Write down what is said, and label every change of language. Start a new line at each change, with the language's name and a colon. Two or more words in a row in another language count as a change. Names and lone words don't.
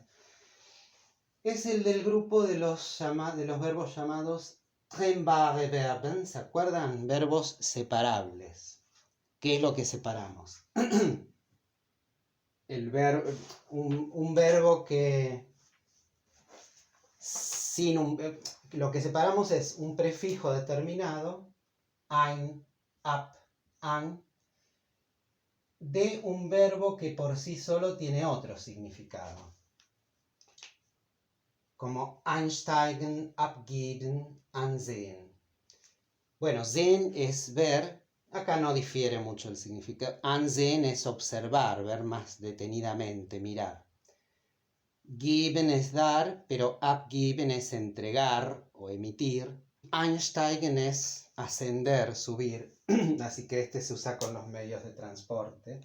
Spanish: Es el del grupo de los verbos llamados
German: trennbare Verben,
Spanish: ¿se acuerdan? Verbos separables. ¿Qué es lo que separamos? Un verbo que lo que separamos es un prefijo determinado,
German: ein, ab, an,
Spanish: de un verbo que por sí solo tiene otro significado. Como
German: einsteigen, abgeben, ansehen.
Spanish: Bueno, sehen es ver, acá no difiere mucho el significado. Ansehen es observar, ver más detenidamente, mirar. Geben es dar, pero abgeben es entregar o emitir. Einsteigen es ascender, subir, así que este se usa con los medios de transporte.